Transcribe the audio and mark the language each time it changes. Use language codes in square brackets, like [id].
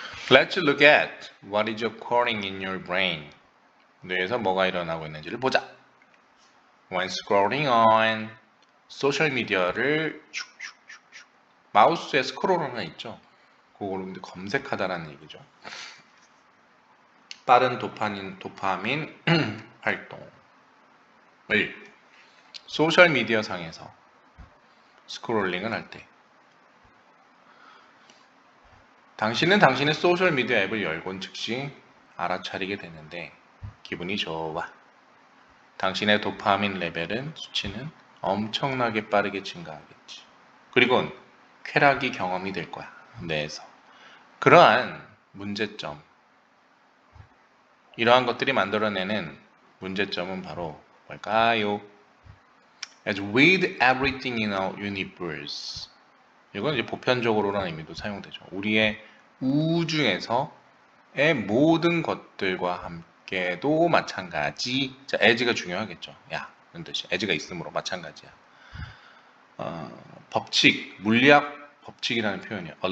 [en] Let's look at what is occurring in your brain. [ko] 뇌에서 뭐가 일어나고 있는지를 보자. [en] When scrolling on [ko] 소셜 미디어를 마우스에 스크롤 하나 있죠. 그거를 근데 검색하다라는 얘기죠. 빠른 도파민 활동을 소셜 미디어 상에서 스크롤링을 할 때, 당신은 당신의 소셜 미디어 앱을 열곤 즉시 알아차리게 되는데 기분이 좋아. 당신의 도파민 레벨은 수치는 엄청나게 빠르게 증가하겠지. 그리고 쾌락이 경험이 될 거야. 뇌에서. 그러한 문제점, 이러한 것들이 만들어내는 문제점은 바로 뭘까요? [en] As with everything in our universe. [ko] 이건 이제 보편적으로라는 의미도 사용되죠. 우리의 우주에서의 모든 것들과 함께도 마찬가지. 자, as가 중요하겠죠. 야, 이런 뜻이. as가 있으므로 마찬가지야. 법칙, 물리학 법칙이라는 표현이에요.